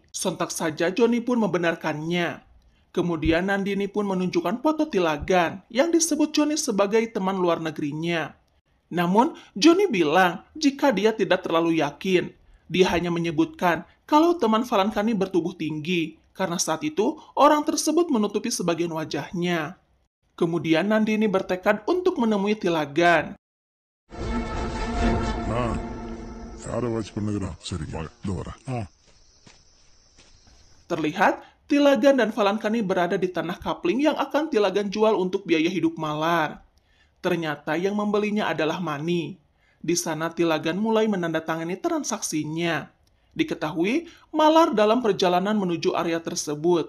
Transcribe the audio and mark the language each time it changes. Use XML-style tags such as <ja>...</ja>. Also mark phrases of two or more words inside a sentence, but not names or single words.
<id>Sontak saja Johnny pun membenarkannya. Kemudian Nandini pun menunjukkan foto Tilagan yang disebut Johnny sebagai teman luar negerinya. Namun, Johnny bilang jika dia tidak terlalu yakin. Dia hanya menyebutkan kalau teman Valankani bertubuh tinggi, karena saat itu orang tersebut menutupi sebagian wajahnya. Kemudian Nandini bertekad untuk menemui Tilagan.</id> <ta>நான் சாரை வாட்ச் பண்ணுகிறேன் சரி இதோ வரேன்</ta> <id>Terlihat, Tilagan dan Valankani berada di tanah kapling yang akan Tilagan jual untuk biaya hidup Malar. Ternyata yang membelinya adalah Mani. Di sana Tilagan mulai menandatangani transaksinya. Diketahui, Malar dalam perjalanan menuju area tersebut.</id>